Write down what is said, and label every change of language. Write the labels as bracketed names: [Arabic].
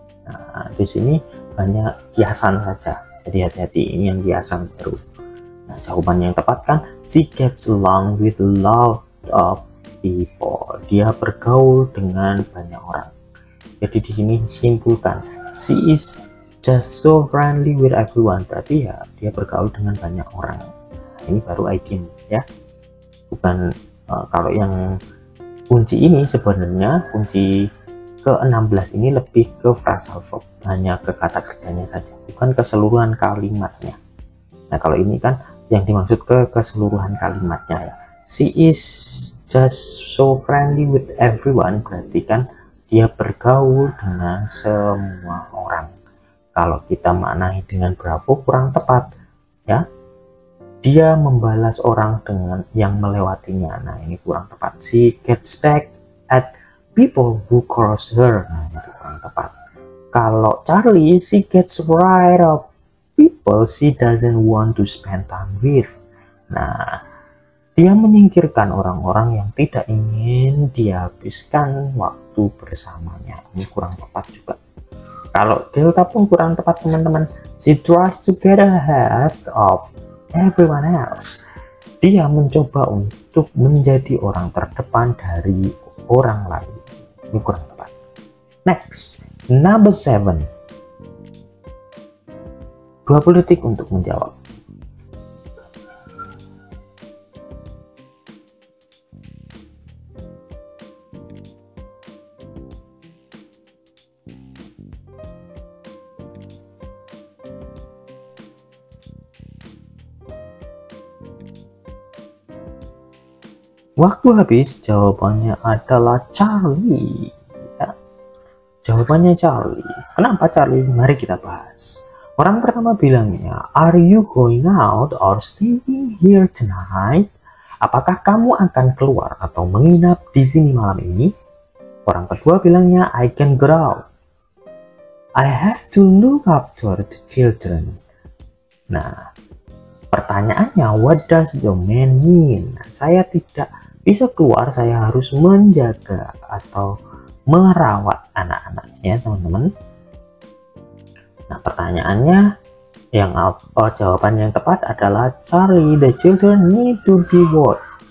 [Indonesian] Nah, di sini hanya kiasan saja. Jadi hati-hati, ini yang kiasan baru. Nah, jawabannya yang tepat kan, [English] she gets along with a lot of people. [Indonesian] Dia bergaul dengan banyak orang. Jadi di sini simpulkan, [English] she is just so friendly with everyone. [Indonesian] Berarti ya dia bergaul dengan banyak orang. Nah, ini baru item ya. Bukan kalau yang kunci ini sebenarnya kunci ke-16 ini lebih ke phrasal verb, hanya ke kata kerjanya saja, bukan keseluruhan kalimatnya. Nah, kalau ini kan yang dimaksud ke keseluruhan kalimatnya ya. [English] She is just so friendly with everyone, [Indonesian] berarti kan dia bergaul dengan semua orang. Kalau kita maknai dengan bravo kurang tepat ya, dia membalas orang dengan yang melewatinya. Nah, ini kurang tepat. [English] She gets back at people who cross her. [Indonesian] Nah, itu kurang tepat. Kalau [English] Charlie, she gets rid of people she doesn't want to spend time with. [Indonesian] Nah, dia menyingkirkan orang-orang yang tidak ingin dihabiskan waktu bersamanya. Ini kurang tepat juga. Kalau delta pun kurang tepat teman-teman. [English] She tries to get ahead of everyone else. [Indonesian] Dia mencoba untuk menjadi orang terdepan dari orang lain. Ini kurang tepat. [English] Next, number 7. [Indonesian] 20 detik untuk menjawab. Waktu habis, jawabannya adalah Charlie. Ya. Jawabannya Charlie. Kenapa Charlie? Mari kita bahas. Orang pertama bilangnya, [English] are you going out or staying here tonight? [Indonesian] apakah kamu akan keluar atau menginap di sini malam ini? Orang kedua bilangnya, [English] I can go out. I have to look after the children. [Indonesian] Nah, pertanyaannya, [English] what does the man mean? [Indonesian] Nah, saya tidak bisa keluar, saya harus menjaga atau merawat anak-anaknya, teman-teman. Nah, pertanyaannya jawaban yang tepat adalah Charlie, [English] the children need to be watched.